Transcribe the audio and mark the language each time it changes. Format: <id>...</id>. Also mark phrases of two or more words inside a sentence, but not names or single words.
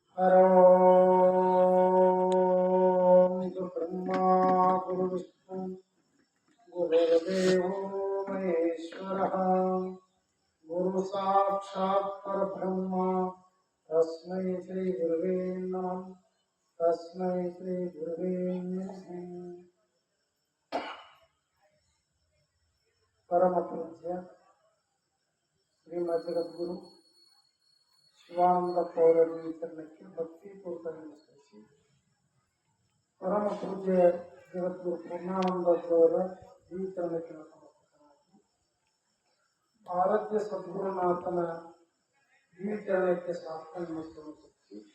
<sa>हरो ब्रह्मा गुरु विष्णु गुरुर्देवो महेश्वरः गुरु साक्षात् परब्रह्म तस्मै श्री गुरुवे नमः तस्मै श्री गुरुवे नमः।</sa> <hi>परम पूज्य</hi> <kn>ಶ್ರೀಮದ್ ಜಗದ್ಗುರು ಶಿವಾನಂದ ಪೌರವಿ ಚರಣಕ್ಕೆ ಭಕ್ತಿಪೂರ್ವಕ ನಮಸ್ಕರಿಸಿ, ಪರಮ ಪೂಜ್ಯ ಜಗದ್ಗುರು ಪೂರ್ಣಾನಂದರವರ ಈ ಚರಣಕ್ಕೆ ಸಮರ್ಪಕನಾಗಿ ಆರಾಧ್ಯ ಸದ್ಗುರುನಾಥನ ಈ ಚರಣಕ್ಕೆ ಸಾಷ್ಟಾಂಗ ನಮಸ್ಕಾರ ಸಲ್ಲಿಸಿ,</kn>